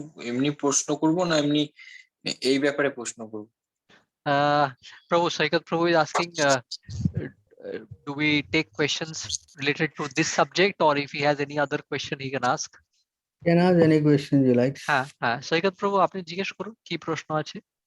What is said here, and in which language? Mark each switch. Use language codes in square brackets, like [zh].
[bn] এমনি প্রশ্ন করব না এমনি এই ব্যাপারে প্রশ্ন করব? [en] Prabhu, Saikat Prabhu is asking, do we take questions related to this subject, or if he has any other question he can ask? You can ask any questions you like. [bn] হ্যাঁ হ্যাঁ, সৈকত প্রভু আপনি জিজ্ঞেস করুন কি প্রশ্ন আছে।